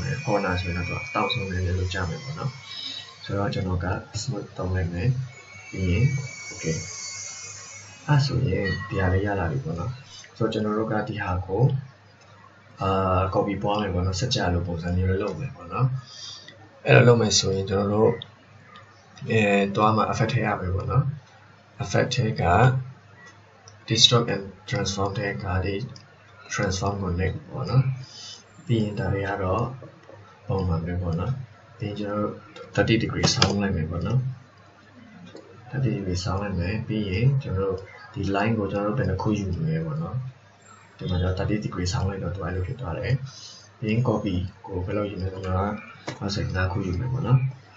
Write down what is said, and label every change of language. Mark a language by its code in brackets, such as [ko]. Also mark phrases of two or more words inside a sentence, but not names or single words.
[my] မယ် corner ဆိုရင်တော့တောက်ဆုံးနေလို့ကြားမယ်ပေါ့နော်ဆိုတော့ကျွန်တော်က smooth တောင်းလိုက်မယ်ပြီးရင် okay အဲ့ဆိုရင်ဒီဟာလေးရလာပြီပေါ့နော်ဆိုတော့ကျွန်တော် တို့ကဒီဟာကိုcopy ပွားမယ်ပေါ့နော်စကြလို့ပုံစံမျိုးလေးလုပ်မယ်ပေါ့နော်အဲ့လိုလုပ်မယ်ဆိုရင်ကျွန်တော်တို့တွားမှာ effect ထည့်ရ မယ်ပေါ့နော်effect ထဲက [en] distort and transform [my] ထဲကဒီ transform ကိုနှိပ်ပေါ့နော်ပြီးရင်ဒါတွေကတော့ပုံမှန်ပဲပေါ့နော်ပြီးရင်ကျွန်တော်တို့30 degree ဆောင်းလိုက်မယ်ပေါ့နော်30 degree ဆောင်းလိုက်မယ်ပြီးရင်ကျွန်တော်တို့ဒီ line ကိုကျွန်တော်တို့ဘယ်နှခုယူမလဲပေါ့နော်ဒီမှာကျွန်တော်30 degree ဆောင်းလိုက်တော့သူအဲ့လိုဖြစ်သွားတယ်ပြီးရင် copy ကိုဘယ်လိုယူမလဲဆိုတော့55ခုယူမယ်ပေါ့နော်